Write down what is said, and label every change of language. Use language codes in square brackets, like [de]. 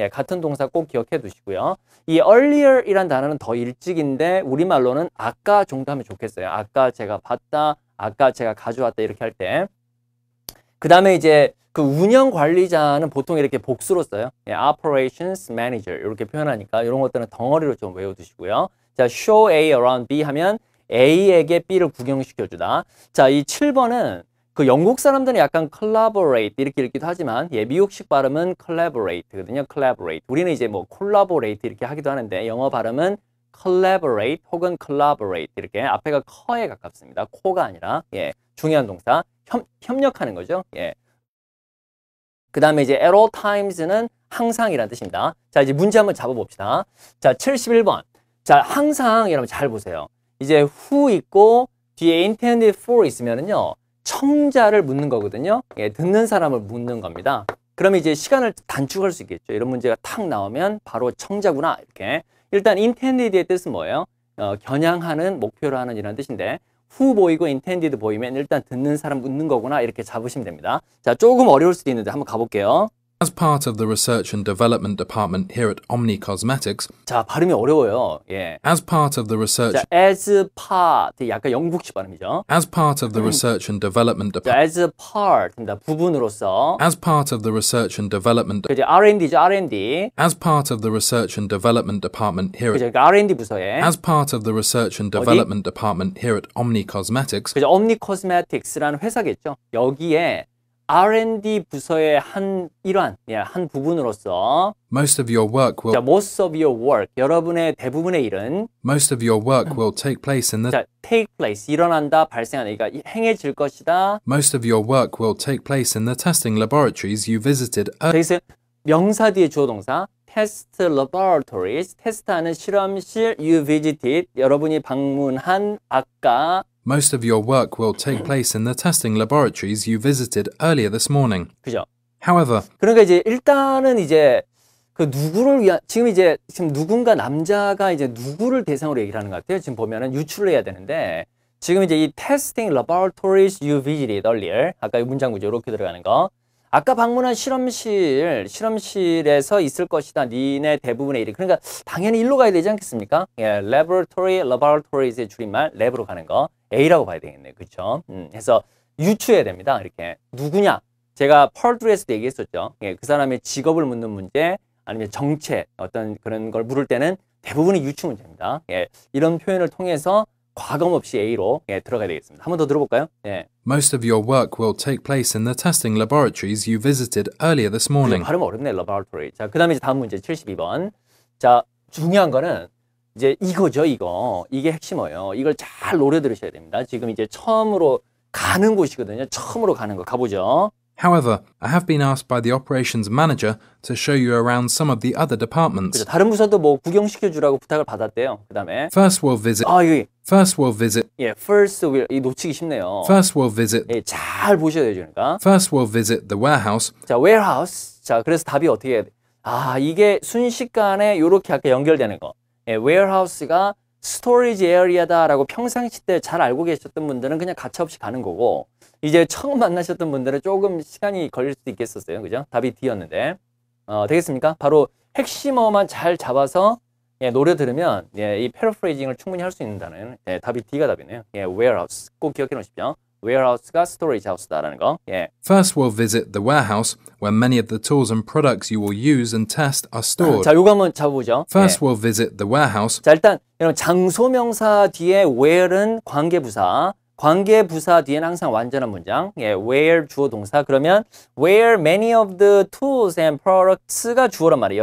[ko] 같은 동사 꼭 기억해 두시고요. 이 earlier 이란 단어는 더 일찍인데 우리말로는 아까 정도 하면 좋겠어요. 아까 제가 봤다, 아까 제가 가져왔다 이렇게 할 때. 그 다음에 이제 그 운영 관리자는 보통 이렇게 복수로 써요. operations manager 이렇게 표현하니까 이런 것들은 덩어리로 좀 외워두시고요. 자, [en] show A around B [ko] 하면 A에게 B를 구경시켜주다. 자, 이 7번은 그 영국 사람들은 약간 collaborate 이렇게 읽기도 하지만 미국식 발음은 collaborate거든요. [en] collaborate. [ko] 우리는 이제 뭐 collaborate 이렇게 하기도 하는데 영어 발음은 collaborate 혹은 collaborate 이렇게 앞에가 커에 가깝습니다. 코가 아니라 중요한 동사 협력하는 거죠. 그 다음에 이제 [en] at all times [ko] 는 항상이라는 뜻입니다. 자, 이제 문제 한번 잡아봅시다. 자, 71번. 자, 항상 여러분 잘 보세요. 이제 who 있고 뒤에 [en] intended for [ko] 있으면은요 청자를 묻는 거거든요. 듣는 사람을 묻는 겁니다. 그럼 이제 시간을 단축할 수 있겠죠. 이런 문제가 탁 나오면 바로 청자구나 이렇게. 일단 intended의 뜻은 뭐예요? 겨냥하는, 목표로 하는 이런 뜻인데 who 보이고 intended 보이면 일단 듣는 사람 묻는 거구나 이렇게 잡으시면 됩니다. 자, 조금 어려울 수도 있는데 한번 가볼게요. [en] As part of the Research and Development Department here at Omni Cosmetics. [ko] 자, 발음이 어려워요. [en] As part of the research. [ko] 자, as part 약간 영국식 발음이죠. [en] As part of the Research and Development Department. [ko] as part입니다. 부분으로서. [en] As part of the Research and Development. [ko] 이제 R&D죠, R&D. [en] As part of the Research and Development Department here. [ko] 그죠, R&D 부서에. As part of the Research and Development Department here at Omni Cosmetics. 그죠, Omni Cosmetics라는 회사겠죠. 여기에 R&D 부서의 한 일환, 한 부분으로서 [en] Most of your work will. [ko] 자, [en] most of your work, [ko] 여러분의 대부분의 일은 [en] Most of your work will take place in the. [ko] 자, [en] take place, [ko] 일어난다, 발생하다, 그러니까 행해질 것이다. [en] Most of your work will take place in the testing laboratories you visited. [ko] 여기서 명사 뒤에 주어 동사 test laboratories, 테스트하는 실험실 [en] you visited, [ko] 여러분이 방문한 아까 [en] Most of your work will take place in the testing laboratories you visited earlier this morning. [ko] 그죠? [en] However, [ko] 그러니까 이제 일단은 이제 그 누구를 위한 지금 누군가 남자가 이제 누구를 대상으로 얘기를 하는 것 같아요. 지금 보면은 유출을 해야 되는데 지금 이제 이 [en] testing laboratories you visited earlier [ko] 아까 이 문장 구조 이렇게 들어가는 거. 아까 방문한 실험실에서 있을 것이다. 니네 대부분의 일이. 그러니까 당연히 일로 가야 되지 않겠습니까? laboratory, laboratories 줄임말 랩으로 가는 거 A라고 봐야 되겠네요. 그렇죠? 그래서 유추해야 됩니다. 이렇게 누구냐? 제가 펄3에서도 얘기했었죠. 예, 그 사람의 직업을 묻는 문제, 아니면 정체, 어떤 그런 걸 물을 때는 대부분이 유추 문제입니다. 예, 이런 표현을 통해서 과감 없이 A로 들어가야 되겠습니다. 한 번 더 들어볼까요? 예. [en] Most of your work will take place in the testing laboratories you visited earlier this morning. [ko] 발음 어렵네, laboratory. 자, 그 다음에 이제 다음 문제 72번. 자, 중요한 거는 이제 이거죠, 이거. 이게 핵심이에요. 이걸 잘 노래 들으셔야 됩니다. 지금 이제 처음으로 가는 곳이거든요. 처음으로 가는 거 가보죠. [en] However, I have been asked by the operations manager to show you around some of the other departments. [ko] 그죠? 다른 부서도 뭐 구경시켜주라고 부탁을 받았대요. 그 다음에 [en] First we'll visit. [ko] 여기 [en] First we'll visit. [ko] 예, [en] first will [ko] 이 놓치기 쉽네요. [en] First we'll visit. [ko] 예, 잘 보셔야 되죠, 그러니까. [en] First we'll visit the warehouse. [ko] 자, warehouse. 자, 그래서 답이 어떻게 해야 돼? 이게 순식간에 요렇게 아까 연결되는 거. 예, warehouse가 스토리지 에리아다라고 평상시 때 잘 알고 계셨던 분들은 그냥 가차없이 가는 거고, 이제 처음 만나셨던 분들은 조금 시간이 걸릴 수도 있겠었어요. 그죠? 답이 D였는데. 되겠습니까? 바로 핵심어만 잘 잡아서 노래 들으면 이 패러프레이징을 충분히 할 수 있다는 답이 D가 답이네요. warehouse. 꼭 기억해 놓으십시오. warehouse가 storage house다라는 거. [en] First we'll visit the warehouse where many of the tools and products you will use and test are stored. [ko] 자, 요거 한번 잡아보죠. [en] First we'll visit the warehouse. [ko] 자, 일단 여러분 장소명사 뒤에 where은 관계부사, 관계부사 뒤에는 항상 완전한 문장. where 주어 동사. 그러면 [en] where many of the tools and products [ko] 가 주어란 말이에요.